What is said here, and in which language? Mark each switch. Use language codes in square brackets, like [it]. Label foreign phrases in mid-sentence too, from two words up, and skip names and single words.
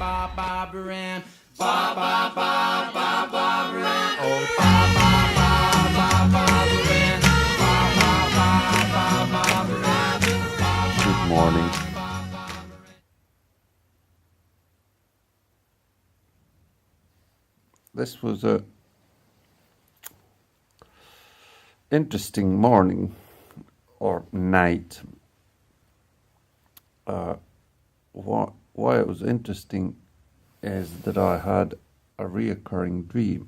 [en] Barbara Ann. Barbara Ann. Oh, Barbara Ann. Barbara Ann. Good morning. This was a interesting morning or night. Why it was interesting is that I had a reoccurring dream.